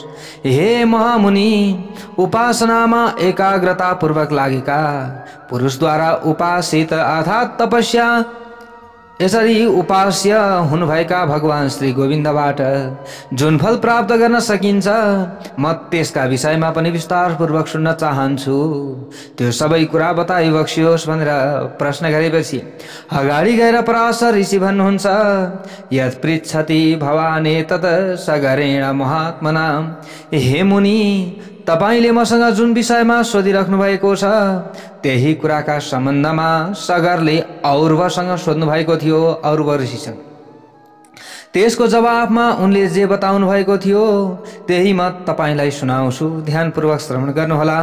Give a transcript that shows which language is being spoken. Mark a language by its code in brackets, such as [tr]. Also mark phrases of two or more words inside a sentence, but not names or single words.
[ne] हे महामुनि, उपासनामा एकाग्रतापूर्वक लागेका पुरुषद्वारा उपासित अर्थात् तपस्या यसरी उपास्य हुनुभएका भगवान श्री गोविन्दबाट जुन फल प्राप्त गर्न सकिन्छ म त्यसका विषयमा पनि विस्तारपूर्वक सुन्न चाहन्छु, त्यो सबै कुरा बताइबक्सियोस् भनेर प्रश्न गरेपछि अगाडि गएर पराशर ऋषि भन्नुहुन्छ, [sa] यत् पृच्छति भवाने तत् सगरेण महात्मना। [ne] हे मुनि, तपाईले मसँग जुन विषयमा सोधिराख्नु भएको छ त्यही कुराका सम्बन्धमा सगरले और्वसँग सोध्नु भएको थियो, और्व ऋषिसँग। त्यसको जवाफमा उनले जे बताउनु भएको थियो त्यही म तपाईलाई सुनाउँछु, ध्यानपूर्वक श्रवण गर्नुहोला।